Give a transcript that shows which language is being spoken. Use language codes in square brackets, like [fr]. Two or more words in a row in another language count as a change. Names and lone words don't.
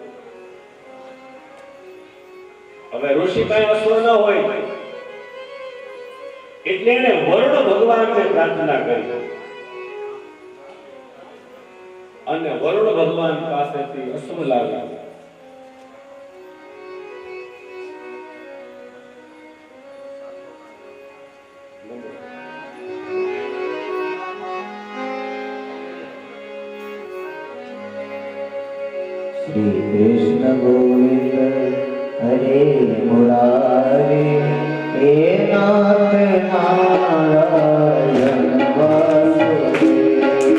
[gu] હવે ઋષિ પાસે અશ્વ ન હોય એટલે એને વરુણ ભગવાનને પ્રાર્થના કરી અને વરુણ ભગવાન પાસેથી અશ્વ લાવ્યા। [sa] श्री कृष्ण गोविंद हरे मुरारी हे नाथ नारायण वासुदेव।